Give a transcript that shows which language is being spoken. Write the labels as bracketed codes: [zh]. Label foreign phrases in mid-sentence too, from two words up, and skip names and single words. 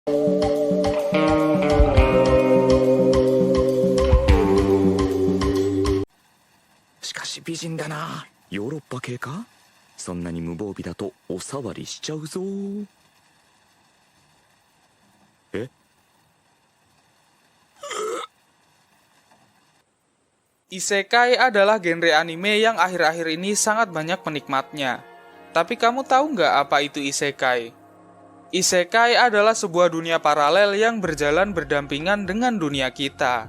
[ja] しかし美人だな。ヨーロッパ系か？そんなに無防備だとお触りしちゃうぞ。え？ [id] Isekai adalah genre anime yang akhir-akhir ini sangat banyak penikmatnya. Tapi kamu tahu nggak apa itu isekai? Isekai adalah sebuah dunia paralel yang berjalan berdampingan dengan dunia kita.